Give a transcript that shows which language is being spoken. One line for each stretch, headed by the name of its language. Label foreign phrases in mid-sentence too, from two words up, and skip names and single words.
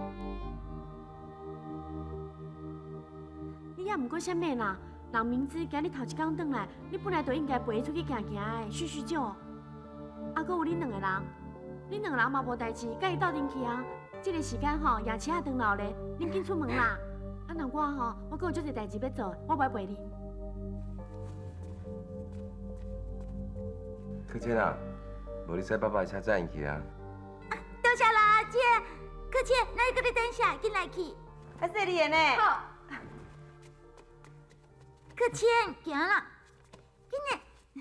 Min Nan Chinese: 你也毋过啥物啦？人明知今日头一天转来，你本来就应该陪伊出去行行的，叙叙旧。啊，阁有恁两个人，恁两个人嘛无代志，甲伊斗阵去啊。这个时间吼，夜市啊长老咧，恁紧出门啦。啊，那我吼，我阁有足侪代志要做，我袂陪你。可谦啊，无你使爸爸的车载你去啊？多谢啦，阿姐。可姐，那你搁咧等下，紧来去。还是你的呢？好。可谦，行啦，紧嘞。